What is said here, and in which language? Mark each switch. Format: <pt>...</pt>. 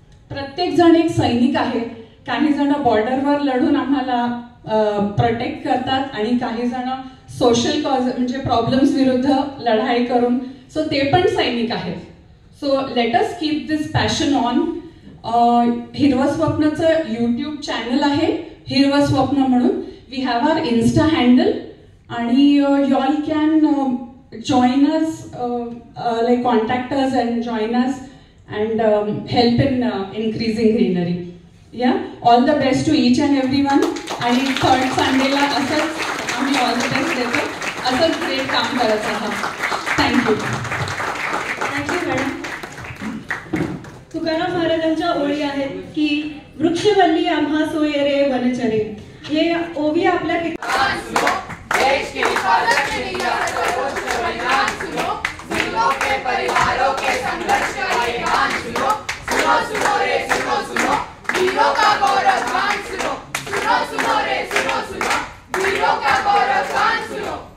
<mr>प्रत्येक जण एक सैनिक आहे. काही जण बॉर्डरवर लढून आम्हाला प्रोटेक्ट करतात आणि काही जण सोशल कॉज म्हणजे प्रॉब्लेम्स विरुद्ध लढाई करून, सो ते पण सैनिक आहेत.</mr> <en>So let us keep this passion on.</en> <mr>हिरवं स्वप्नचं यूट्यूब चॅनल आहे, हिरवं स्वप्न म्हणून.</mr> <en>We have our insta handle आणि you all can join us, like contact us and join us and help in increasing greenery. Yeah, all the best to each and everyone.</en> <mr>आणि third Sunday ला असंच आम्ही</mr> <en>all the best</en> <mr>देतो, असंच great काम करत आहात.</mr> <en>Thank you. Thank you madam.</en> <mr>तुकाराम महाराजांच्या ओळी आहेत की वृक्षवल्ली आम्हा सोयरे वनचरे. हे ओवी आपल्या</mr> <hi>देश की हिफाजत के लिए सर्वोच्च बलिदान सुनो, वीरों के परिवारों के संघर्ष का ये गान सुनो. सुनो सुनो रे सुनो सुनो, वीरों का गौरवगान सुनो. सुनो सुनो रे सुनो सुनो, वीरों का गौरवगान सुनो.</hi>